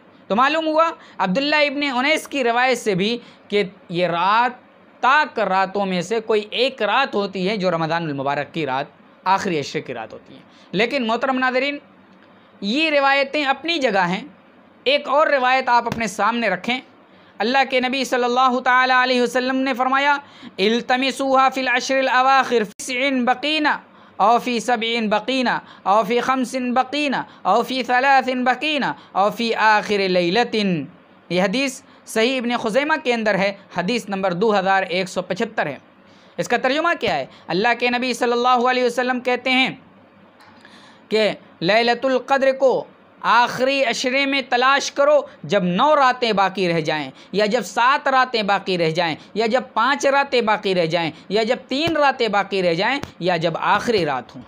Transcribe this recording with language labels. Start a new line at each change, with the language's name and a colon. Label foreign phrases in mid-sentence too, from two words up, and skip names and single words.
Urdu: تو معلوم ہوا عبداللہ ابن انیس کی روایت سے بھی کہ یہ رات طاق راتوں میں سے کوئی ایک رات ہوتی ہے جو رمضان المبارک کی رات، آخری عشرے کی رات ہوتی ہے۔ لیکن محترم ناظرین، یہ روایتیں اپنی جگہ ہیں۔ ایک اور روایت آپ اپنے سامنے رکھیں۔ اللہ کے نبی
Arabic: صلی اللہ تعالی علیہ وسلم
Urdu: نے فرمایا،
Arabic: التمسوها فی العشر الاواخر فی 9 بقینا او فی 7 بقینا او فی 5 بقینا او فی 3 بقینا او فی آخر لیلۃ۔
Urdu: یہ حدیث صحیح ابن خزیمہ کے اندر ہے، حدیث نمبر 2175 ہے۔ اس کا ترجمہ کیا ہے؟ اللہ کے نبی
Arabic: صلی اللہ علیہ وسلم
Urdu: کہتے ہیں کہ لیلۃ القدر کو آخری عشرے میں تلاش کرو جب 9 راتیں باقی رہ جائیں، یا جب 7 راتیں باقی رہ جائیں، یا جب 5 راتیں باقی رہ جائیں، یا جب 3 راتیں باقی رہ جائیں، یا جب آخری رات ہوں۔